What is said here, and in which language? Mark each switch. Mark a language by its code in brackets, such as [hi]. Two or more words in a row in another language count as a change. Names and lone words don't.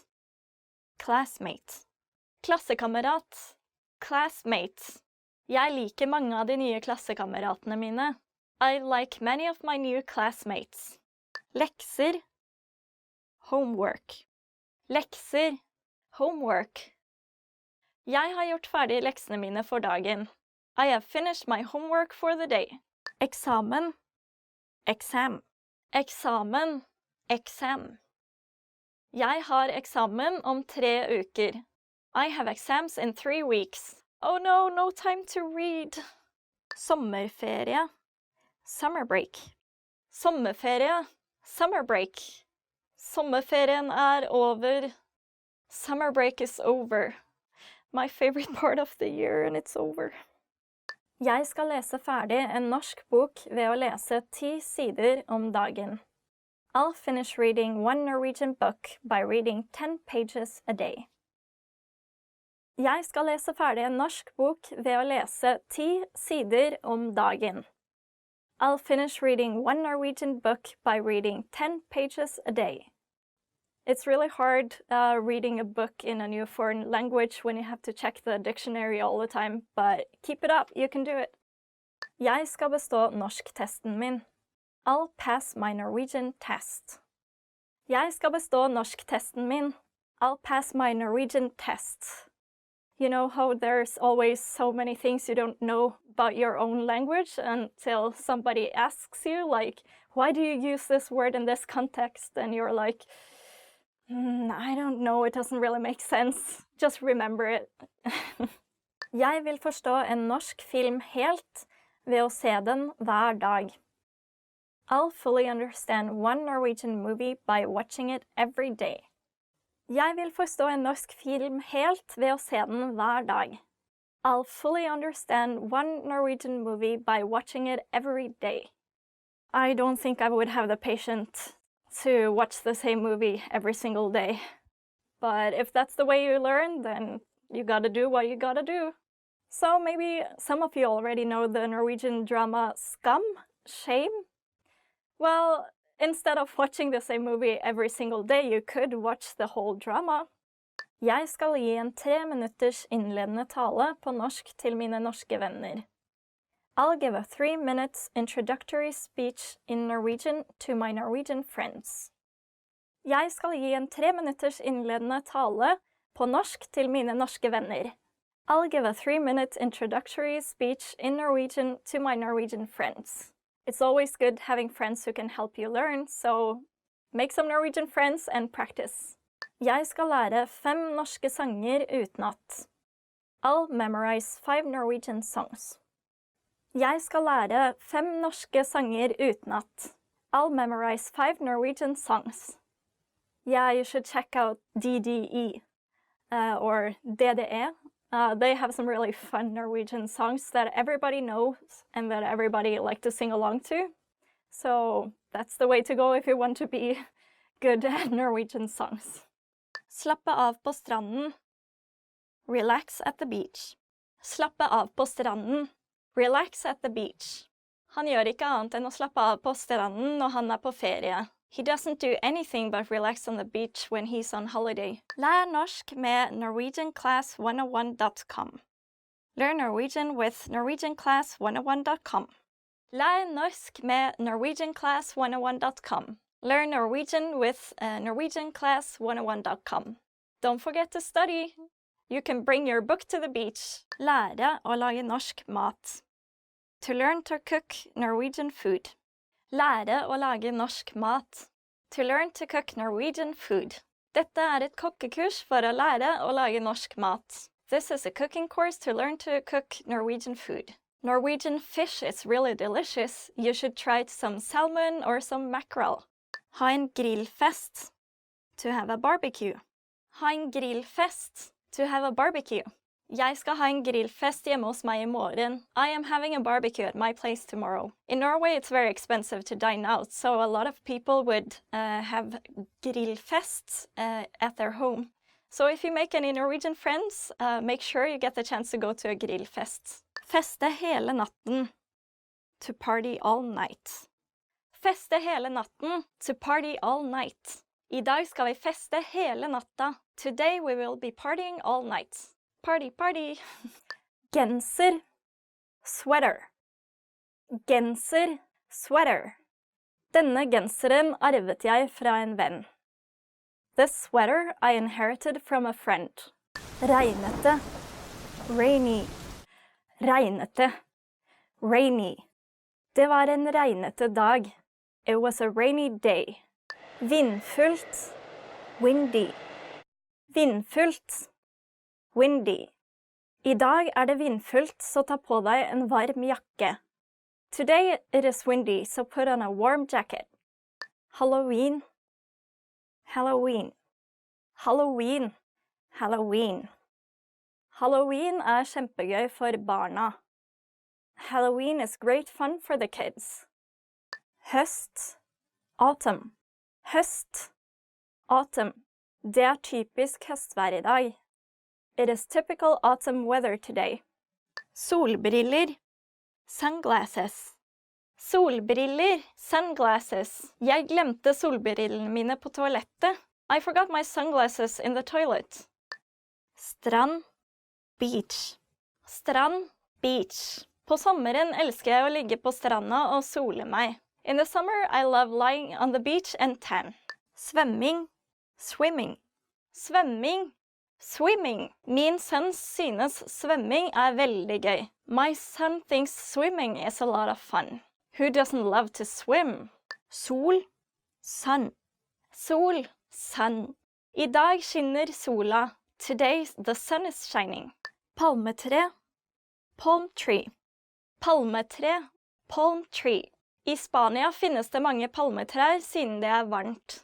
[no] Classmate. Klassekamerat. [en] Classmate. [no] Jeg liker mange av de nye klassekameratene mine. [en] I like many of my new classmates. [no] Lekser. Homework. Lekser. Homework. Jeg har gjort ferdig leksene mine for dagen. [en] I have finished my homework for the day. [no] Eksamen. Exam. Eksamen. [en] Exam. [no] Jeg har eksamen om 3 uker. [en] I have exams in 3 weeks. Oh no, no time to read. [no] Sommerferie. [en] Summer break. [no] Sommerferie. [en] Summer break. [no] Sommerferien over. [en] Summer break is over. My favorite part of the year, and it's over. [no] Jeg skal lese ferdig en norsk bok ved å lese 10 sider om dagen. [en] I'll finish reading one Norwegian book by reading 10 pages a day. [no] Jeg skal lese ferdig en norsk bok ved å lese 10 sider om dagen. [en] I'll finish reading one Norwegian book by reading 10 pages a day. It's really hard reading a book in a new foreign language when you have to check the dictionary all the time, but keep it up, you can do it. [no] Jeg skal bestå norsktesten min. [en] I'll pass my Norwegian test. [no] Jeg skal bestå norsktesten min. [en] I'll pass my Norwegian test. You know how there's always so many things you don't know about your own language until somebody asks you, like, why do you use this word in this context? And you're like, I don't know, it doesn't really make sense. Just remember it. [no] Jeg vil forstå en norsk film helt ved å se den hver dag. [en] I'll fully understand one Norwegian movie by watching it every day. [no] Jeg vil forstå en norsk film helt ved å se den hver dag. [en] I'll fully understand one Norwegian movie by watching it every day. I don't think I would have the patience to watch the same movie every single day. But if that's the way you learn, then you gotta do what you gotta do. So maybe some of you already know the Norwegian drama Skam, Shame. Well, instead of watching the same movie every single day, you could watch the whole drama. [no] Jeg skal gi en 3 minutters innledende tale på norsk til mine norske venner. [en] I'll give a 3 minutes introductory speech in Norwegian to my Norwegian friends. [no] Jeg skal gi en 3 minutters innledende tale på norsk til mine norske venner. [en] I'll give a 3-minute introductory speech in Norwegian to my Norwegian friends. It's always good having friends who can help you learn, so make some Norwegian friends and practice. [no] Jeg skal lære 5 norske sanger utenat. [en] I'll memorize 5 Norwegian songs. [no] Jeg skal lære 5 norske sanger utenat. [en] I'll memorize 5 Norwegian songs. Yeah, you should check out DDE or DDE. They have some really fun Norwegian songs that everybody knows and that everybody likes to sing along to. So that's the way to go if you want to be good at Norwegian songs. [no] Slappe av på stranden. [en] Relax at the beach. [no] Slappe av på stranden. [en] Relax at the beach. [no] Han gjør ikke annet enn å slappe av på stranden når han er på ferie. [en] He doesn't do anything but relax on the beach when he's on holiday. [no] Lær norsk med NorwegianClass101.com. [en] Learn Norwegian with NorwegianClass101.com. [no] Lær norsk med NorwegianClass101.com. [en] Learn Norwegian with NorwegianClass101.com. Don't forget to study. You can bring your book to the beach. [no] Lære å lage norsk mat. [en] To learn to cook Norwegian food. [no] Lære å lage norsk mat. [en] To learn to cook Norwegian food. [no] Dette er et kokkekurs for å lære å lage norsk mat. [en] This is a cooking course to learn to cook Norwegian food. Norwegian fish is really delicious. You should try some salmon or some mackerel. [no] Ha en grillfest. [en] To have a barbecue. [no] Ha en grillfest. [en] To have a barbecue. [no] Jeg skal ha en grillfest hjemme hos meg I morgen. [en] I am having a barbecue at my place tomorrow. In Norway, it's very expensive to dine out, so a lot of people would have grillfests at their home. So if you make any Norwegian friends, make sure you get the chance to go to a grillfest. [no] Feste hele natten. [en] To party all night. [no] Feste hele natten. [en] To party all night. [no] I dag skal vi feste hele natta. [en] Today we will be partying all night. Party, party. [no] Genser. Sweater. Genser. Sweater. Denne genseren arvet jeg fra en venn. [en] This sweater I inherited from a friend. [no] Regnete. Rainy. Regnete. [en] Rainy. [no] Det var en regnete dag. [en] It was a rainy day. [no] Vindfullt. Windy. Vindfullt. Windy. I dag det vindfullt, så ta på deg en varm jakke. [en] Today it is windy, so put on a warm jacket. Halloween. Halloween. Halloween. Halloween. [no] Halloween kjempegøy for barna. [en] Halloween is great fun for the kids. [no] Høst. Autumn. Høst. [en] Autumn. [no] Det typisk høstvær I dag. [en] It is typical autumn weather today. [no] Solbriller. Sunglasses. Solbriller. Sunglasses. Jeg glemte solbrillene mine på toalettet. [en] I forgot my sunglasses in the toilet. [no] Strand. Beach. Strand. Beach. På sommeren elsker jeg å ligge på stranda og sole meg. [en] In the summer, I love lying on the beach and tan. [no] Svømming. Swimming. Svømming. [en] Swimming. [no] Min sønn synes svømming veldig gøy. [en] My son thinks swimming is a lot of fun. Who doesn't love to swim? [no] Sol. Sun. Sol. Sun. I dag skinner sola. [en] Today the sun is shining. [no] Palmetre. [en] Palm tree. [no] Palmetre. [en] Palm tree. [no] I Spania finnes det mange palmetrær siden det varmt.